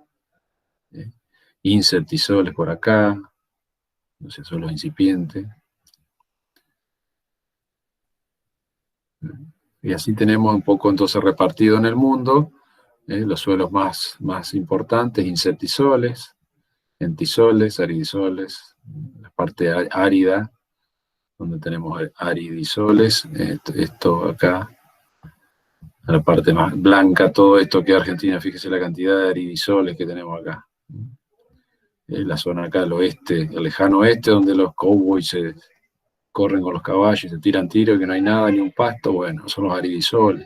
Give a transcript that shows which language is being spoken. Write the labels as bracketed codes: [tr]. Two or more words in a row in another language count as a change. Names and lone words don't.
[es] Incertisoles por acá, no sé, son los incipientes. Y así tenemos un poco entonces repartido en el mundo, los suelos más importantes, incertisoles, entisoles, aridisoles, la parte árida, donde tenemos aridisoles, esto acá, la parte más blanca, todo esto que Argentina, fíjese la cantidad de aridisoles que tenemos acá. La zona acá del oeste, el lejano oeste, donde los cowboys se corren con los caballos y se tiran tiros, que no hay nada, ni un pasto, bueno, son los aridisoles.